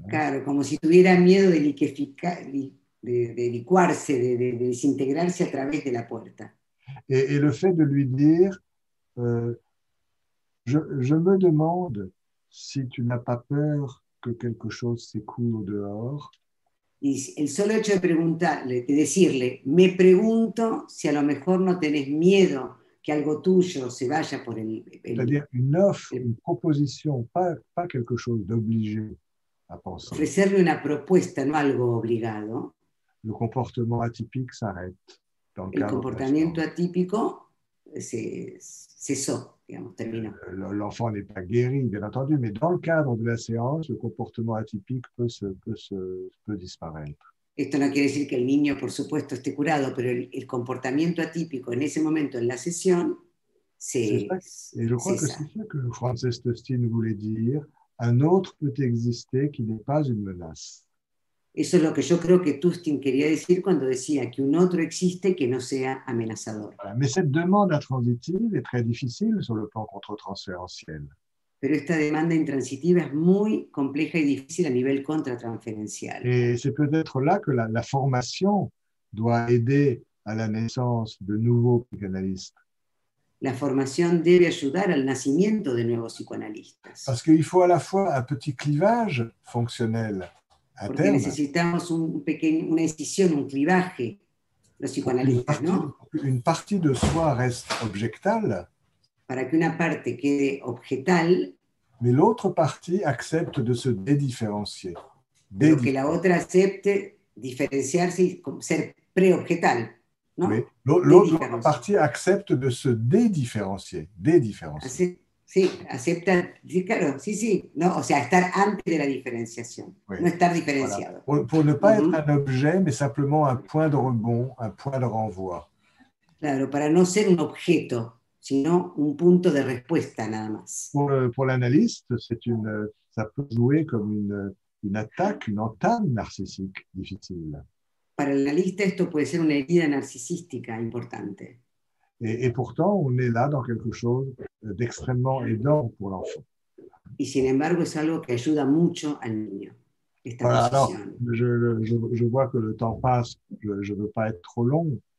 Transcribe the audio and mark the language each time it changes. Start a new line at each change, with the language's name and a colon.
Spanish: Claro, como si tuviera miedo de de licuarse, de desintegrarse a través de la puerta.
French: Et le fait de lui dire, je me demande si tu n'as pas peur que quelque chose s'écoule au dehors.
Spanish: Y el solo hecho de preguntarle, de decirle, me pregunto si a lo mejor no tenés miedo que algo tuyo se vaya por
French: C'est-à-dire une offre, une proposition, pas quelque chose d'obligé à penser.
Spanish: Ofrecerle una propuesta, no algo obligado.
French: Le comportement atypique s'arrête.
Spanish: El comportamiento atípico cesó, digamos, terminó.
French: L'enfant n'est pas guéri, bien entendu, mais dans le cadre de la séance, le comportement atypique peut disparaître.
Spanish: Esto no quiere decir que el niño, por supuesto, esté curado, pero el comportamiento atípico en ese momento en la sesión
French: Et je crois que c'est ça que Frances Tostin voulait dire. Un autre peut exister qui n'est pas une menace.
Spanish: Eso es lo que yo creo que Tustin quería decir cuando decía que un otro existe que no sea amenazador.
French: Voilà. Mais cette demande intransitive est très difficile sur le plan contre-transférentiel.
Spanish: Pero esta demanda intransitiva es muy compleja y difícil a nivel contratransferencial.
French: Et c'est peut-être là que la formation doit aider à la naissance de nouveaux psychanalystes.
Spanish: La formación debe ayudar al nacimiento de nuevos psicoanalistas.
French: Parce qu'il faut à la fois un petit clivage fonctionnel
Spanish: Porque
French: interne.
Spanish: necesitamos una decisión, un clivaje, los psicoanalistas, ¿no?
French: Une partie de soi reste objectale.
Spanish: Para que una parte quede objetal,
French: mais l'autre partie accepte de se dédifférencier.
Spanish: Pero que la otra acepte diferenciarse y ser preobjetal, ¿no?
French: Mais l'autre partie accepte de se dédifférencier.
Spanish: Sí, acepta, sí, claro, sí, ¿no? O sea, estar antes de la diferenciación,
French: oui.
Spanish: No estar diferenciado.
French: Voilà. Pour ne pas être un objet, mais simplement un point de rebond, un point de renvoi.
Spanish: Claro, para no ser un objeto, sino un punto de respuesta nada más.
French: Pour l'analyste, ça peut jouer comme une attaque, une entame narcissique difficile.
Spanish: Para el analista esto puede ser una herida narcisística importante.
French: Et pourtant, on est là dans quelque chose d'extrêmement aidant pour l'enfant.
Spanish: Y sin embargo, es algo que ayuda mucho al niño.
French: Voilà, alors, je vois que le temps passe, je ne veux pas être trop long.